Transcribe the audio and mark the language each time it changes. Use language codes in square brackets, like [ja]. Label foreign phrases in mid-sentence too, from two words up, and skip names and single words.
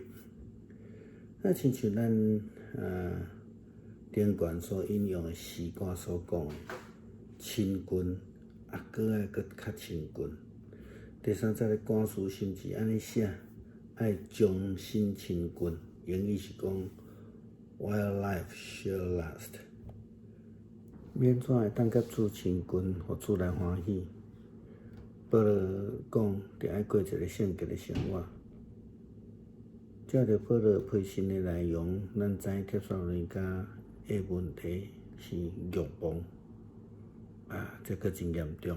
[nan] 亲像咱顶悬所引用的诗歌所讲的，亲近搁爱搁较亲近。第3节的歌词甚至安尼写：爱终身亲近。英语是讲 [en] While life shall last。 [nan] 免怎会当甲主亲近，互主来欢喜？保罗讲，着爱过一个圣洁的生活。照着保罗批信的内容，咱知帖撒罗尼迦的问题是欲望，这个真严重。